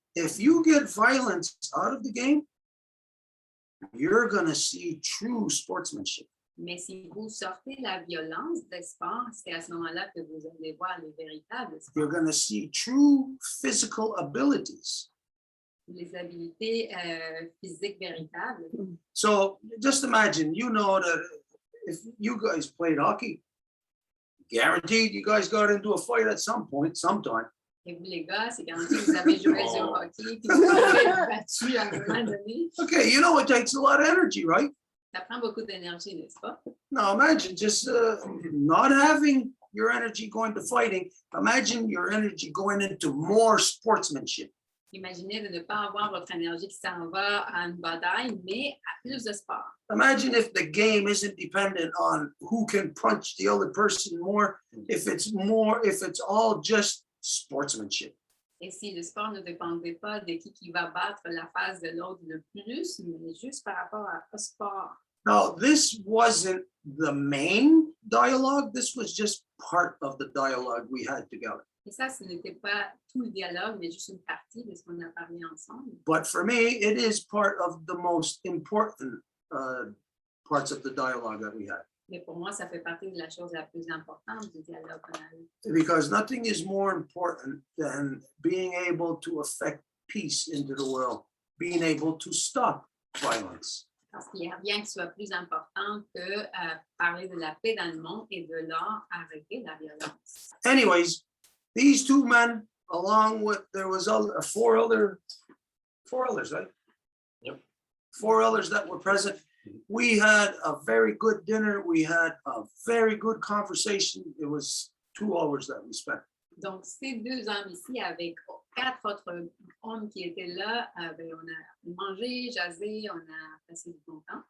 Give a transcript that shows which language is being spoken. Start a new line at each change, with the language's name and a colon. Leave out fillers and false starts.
English: If you get violence out of the game, you're going to see true sportsmanship.
French: Mais si vous sortez la violence des sports, c'est à ce moment-là que vous allez voir les véritables sports.
English: You're going to see true physical abilities.
French: Les habiletés physiques véritables.
English: So just imagine, you know that if you guys played hockey, guaranteed you guys got into a fight at some point, sometime.
French: Et vous, les gars, c'est garanti que vous avez joué au hockey, puis vous avez battu à un moment donné.
English: Okay, you know it takes a lot of energy, right?
French: Ça prend beaucoup d'énergie, n'est-ce pas?
English: Now imagine just not having your energy going to fighting. Imagine your energy going into more sportsmanship.
French: Imaginez de ne pas avoir votre énergie qui s'en va à une bataille, mais à plus de sport.
English: Imagine if the game isn't dependent on who can punch the other person more, if it's all just sportsmanship.
French: Et si le sport ne dépendait pas de qui va battre la face de l'autre le plus, mais juste par rapport au sport.
English: Now, this wasn't the main dialogue. This was just part of the dialogue we had together.
French: Et ça, ce n'était pas tout le dialogue, mais juste une partie de ce qu'on a parlé ensemble.
English: But for me, it is part of the most important parts of the dialogue that we had.
French: Mais pour moi, ça fait partie de la chose la plus importante du dialogue qu'on a eu.
English: Because nothing is more important than being able to affect peace into the world, being able to stop violence.
French: Parce qu'il n'y a rien qui soit plus important que parler de la paix dans le monde et de là arrêter la violence.
English: Anyways, these two men, along with there was four others, right? Yep. 4 others that were present. We had a very good dinner. We had a very good conversation. It was 2 hours that we spent.
French: Donc, ces 2 hommes ici, avec 4 autres hommes qui étaient là, ben, on a mangé, jasé, on a passé du bon temps.